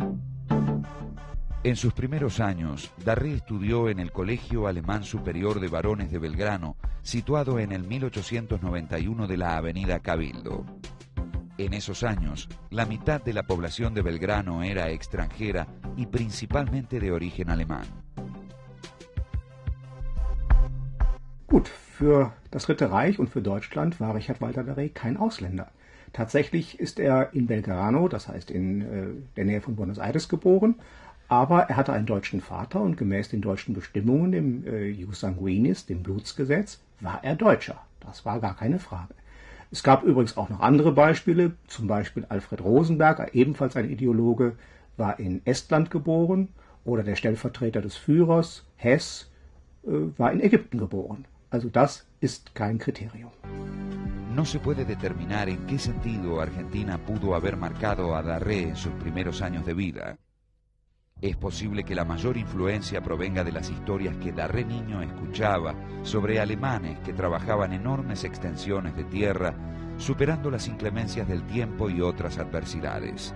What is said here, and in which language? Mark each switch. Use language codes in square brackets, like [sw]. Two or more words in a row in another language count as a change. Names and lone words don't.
[es] En sus primeros años, Darré estudió en el Colegio Alemán Superior de Varones de Belgrano, situado en el 1891 de la avenida Cabildo. En esos años, la mitad de la población de Belgrano era extranjera y principalmente de origen alemán. [de] Gut, für das Dritte Reich und für Deutschland war Richard Walter Darré kein Ausländer. Tatsächlich ist er in Belgrano, das heißt in der Nähe von Buenos Aires, geboren, aber er hatte einen deutschen Vater und gemäß den deutschen Bestimmungen, dem [la] Jus Sanguinis, [de] dem Blutsgesetz, war er Deutscher. Das war gar keine Frage. Es gab übrigens auch noch andere Beispiele, zum Beispiel Alfred Rosenberg, ebenfalls ein Ideologe, war in Estland geboren, oder der Stellvertreter des Führers, Hess, war in Ägypten geboren. Also das ist kein Criterium. [es] No se puede determinar en qué sentido Argentina pudo haber marcado a Darré en sus primeros años de vida. Es posible que la mayor influencia provenga de las historias que Darré niño escuchaba sobre alemanes que trabajaban enormes extensiones de tierra, superando las inclemencias del tiempo y otras adversidades.